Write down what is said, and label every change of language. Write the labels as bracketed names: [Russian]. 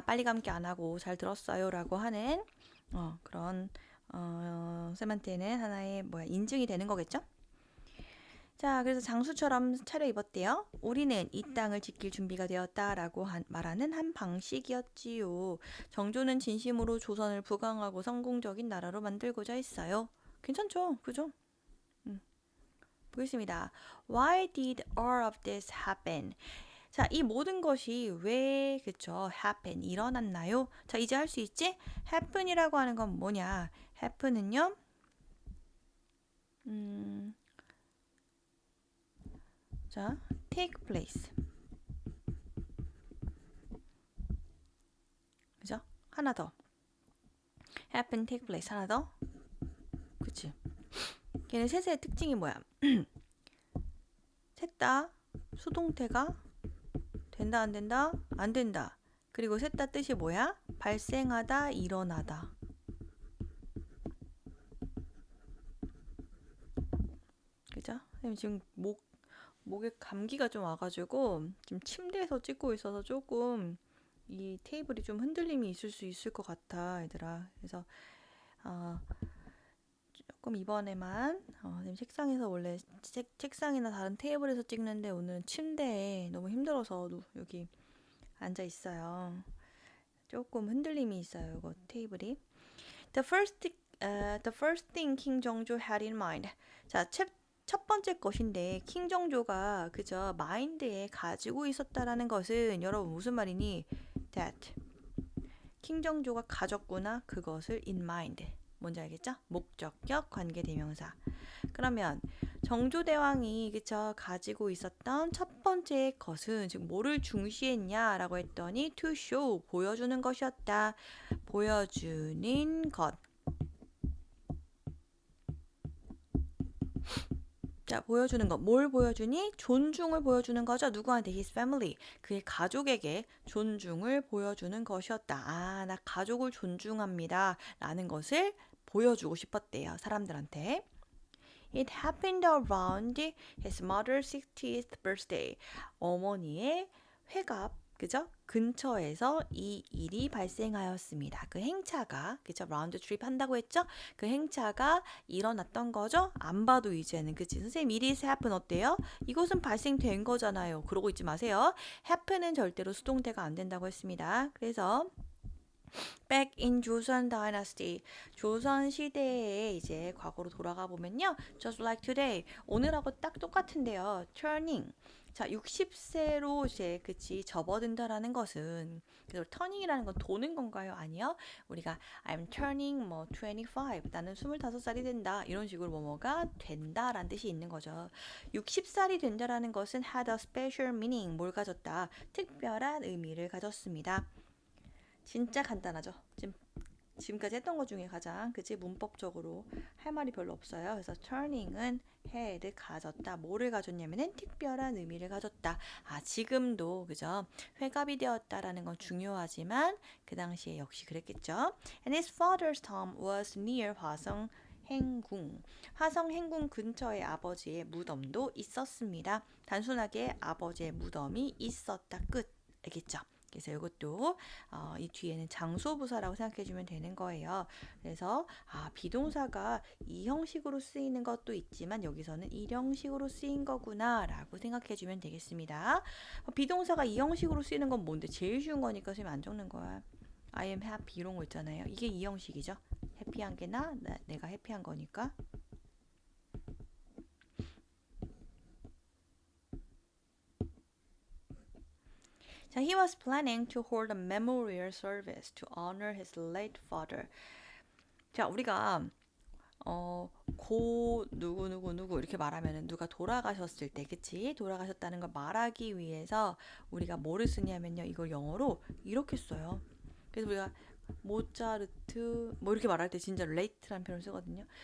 [Korean] 빨리 감기 안 하고 잘 들었어요 라고 하는 그런 쌤한테는 하나의 인증이 되는 거겠죠? 자, 그래서 장수처럼 차려입었대요. 우리는 이 땅을 지킬 준비가 되었다라고 말하는 한 방식이었지요. 정조는 진심으로 조선을 부강하고 성공적인 나라로 만들고자 했어요. 괜찮죠? 그죠? 보겠습니다. [English] Why did all of this happen? [Korean] 자, 이 모든 것이 왜, 그쵸, [English] happen, [Korean] 일어났나요? 자, 이제 할 수 있지? happen이라고 하는 건 뭐냐? happen은요, 자, take place. 그죠? 하나 더. happen, take place. 하나 더. 그치? 걔는 셋의 특징이 뭐야? 셋 다 수동태가 된다, 안 된다? 안 된다. 그리고 셋 다 뜻이 뭐야? 발생하다, 일어나다. 그죠? 지금 목에 감기가 좀 와가지고 지금 침대에서 찍고 있어서 조금 이 테이블이 좀 흔들림이 있을 수 있을 것 같아, 얘들아. 그래서 조금 이번에만 책상에서 원래 책상이나 다른 테이블에서 찍는데 오늘은 침대에 너무 힘들어서 여기 앉아 있어요. 조금 흔들림이 있어요, 이거 테이블이. [English] The first thing King 정조 had in mind. [Korean] 자, 첫 번째 것인데 킹 정조가 그저 마인드에 가지고 있었다라는 것은 여러분 무슨 말이니? That 킹 정조가 가졌구나 그것을 [English] in mind. [Korean] 뭔지 알겠죠? 목적격 관계대명사. 그러면 정조대왕이 그쵸 가지고 있었던 첫 번째 것은 즉 뭐를 중시했냐라고 했더니 to show 보여주는 것이었다. 보여주는 것. 자, 보여주는 것. 뭘 보여주니? 존중을 보여주는 거죠. 누구한테? [English] His family. [Korean] 그의 가족에게 존중을 보여주는 것이었다. 나 가족을 존중합니다. 라는 것을 보여주고 싶었대요. 사람들한테. [English] It happened around his mother's 60th birthday. [Korean] 어머니의 회갑, 그죠? 근처에서 이 일이 발생하였습니다. 그 행차가, 그죠? 라운드 트립 한다고 했죠? 그 행차가 일어났던 거죠? 안 봐도 이제는, 그치? 선생님, [English] it is happen [Korean] 어때요? 이것은 발생된 거잖아요. 그러고 있지 마세요. happen은 절대로 수동태가 안 된다고 했습니다. 그래서 [English] Back in 조선 Dynasty, [Korean] 조선 시대에 이제 과거로 돌아가 보면요, [English] just like today, [Korean] 오늘하고 딱 똑같은데요. Turning, 자, 60세로 이제 그치 접어든다라는 것은 그래서 turning이라는 건 도는 건가요? 아니요. 우리가 [English] I'm turning [Korean] 뭐 25. 나는 25살이 된다. 이런 식으로 뭐뭐가 된다라는 뜻이 있는 거죠. 60살이 된다라는 것은 [English] had a special meaning. [Korean] 뭘 가졌다? 특별한 의미를 가졌습니다. 진짜 간단하죠. 지금까지 했던 것 중에 가장 그치 문법적으로 할 말이 별로 없어요. 그래서 turning은 had 가졌다. 뭐를 가졌냐면은 특별한 의미를 가졌다. 아, 지금도 그죠? 회갑이 되었다라는 건 중요하지만 그 당시에 역시 그랬겠죠. [English] And his father's tomb was near 화성 행궁. [Korean] 화성 행궁 근처에 아버지의 무덤도 있었습니다. 단순하게 아버지의 무덤이 있었다. 끝. 알겠죠? 그래서 이것도 이 뒤에는 장소부사라고 생각해주면 되는 거예요. 그래서 비동사가 이 형식으로 쓰이는 것도 있지만 여기서는 이 형식으로 쓰인 거구나 라고 생각해주면 되겠습니다. 비동사가 이 형식으로 쓰이는 건 뭔데? 제일 쉬운 거니까 지금 안 적는 거야. [English] I am happy [Korean] 이런 거 있잖아요. 이게 이 형식이죠. 해피한 게 내가 해피한 거니까. 자, [English] he was planning to hold a memorial service to honor his late father. [Korean] 자, 우리가 고 누구 이렇게 말하면은 누가 돌아가셨을 때, 그치? 돌아가셨다는 걸 말하기 위해서 우리가 뭐를 쓰냐면요. 이걸 영어로 이렇게 써요. 그래서 우리가 모차르트 뭐 이렇게 말할 때 진짜 late라는 표현을 쓰거든요.